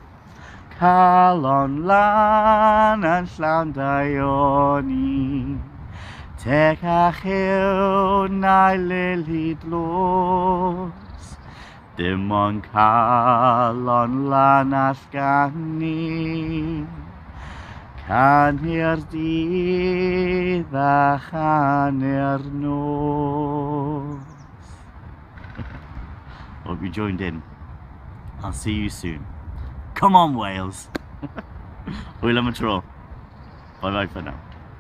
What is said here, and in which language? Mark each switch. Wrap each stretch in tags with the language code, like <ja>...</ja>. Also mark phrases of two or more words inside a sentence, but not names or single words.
<cy>Calon lan yn llawn daioni, techach yw na lili dros, dim ond calon lan all gan ni, canu'r dydd a chanu'r nos.</cy> <en>Hope you joined in. I'll see you soon. Come on,</en> <cy>Wales. Hwyl am y tro.</cy> <en>Bye bye for now.</en>